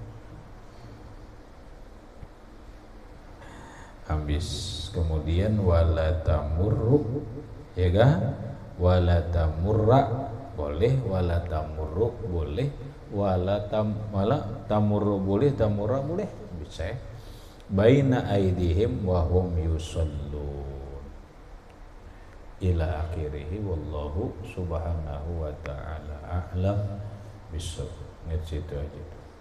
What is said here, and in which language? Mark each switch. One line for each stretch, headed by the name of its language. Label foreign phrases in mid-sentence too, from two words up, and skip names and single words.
Indonesian: Habis kemudian
Arabic: ولا تمر,
Indonesian: ya kan?
Arabic: ولا تمر boleh، ولا تمر boleh، ولا تمر boleh، تمر boleh,
Indonesian: bisa ya?
Arabic: بين أيديهم وهم يصلون إلى آخره، والله سبحانه وتعالى أعلم بالصواب.
Indonesian: Situ aja.